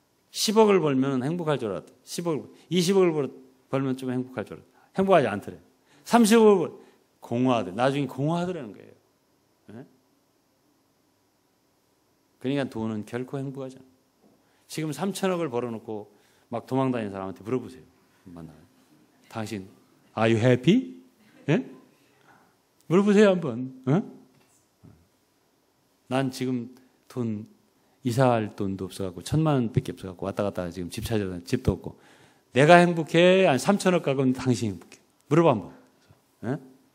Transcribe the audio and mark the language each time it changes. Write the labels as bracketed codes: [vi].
[ko] 10억을 벌면 행복할 줄 알았다. 20억을 벌면 좀 행복할 줄 알았다. 행복하지 않더래. 30억을 공허하더래. 나중에 공허하더라는 거예요. 그러니까 돈은 결코 행복하지 않아요. 지금 3천억을 벌어놓고 막 도망다니는 사람한테 물어보세요. 만나요. 당신, [en] are you happy? [ko] 물어보세요, 한번. 난 지금 돈, 이사할 돈도 없어갖고 1,000만 원밖에 없어갖고 왔다 갔다 지금 집 찾아다 집도 없고, 내가 행복해? 아니 3천억 가면 당신이 행복해? 물어봐 한번.